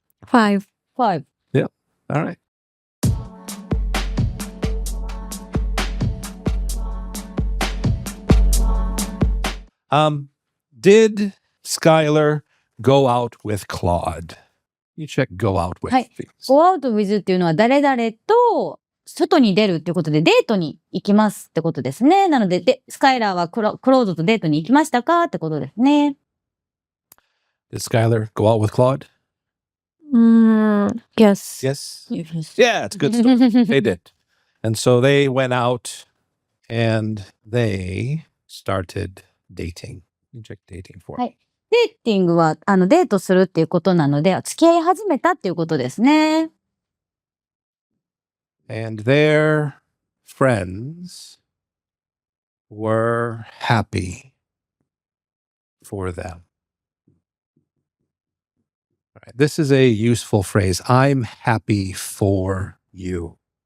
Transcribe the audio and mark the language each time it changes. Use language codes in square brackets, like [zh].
[en] 5. 5. All right. Did Skyler go out with Claude? You check go out with. [ja] はい。 go out with っていうのは誰々と外に出るっていうことでデートに行きますってことですね。なので、スカイラーはクロードとデートに行きましたかってことですね。 [en] Did Skyler go out with Claude? Yes. Yes. Yes. Yeah, it's a good story. They did. And so they went out and they started dating. You check dating for. [ja] はい。デーティングはデートするっていうことなので、付き合い始めたっていうことですね。 [en] And their friends were happy for them. All right, this is a useful phrase. I'm happy for you.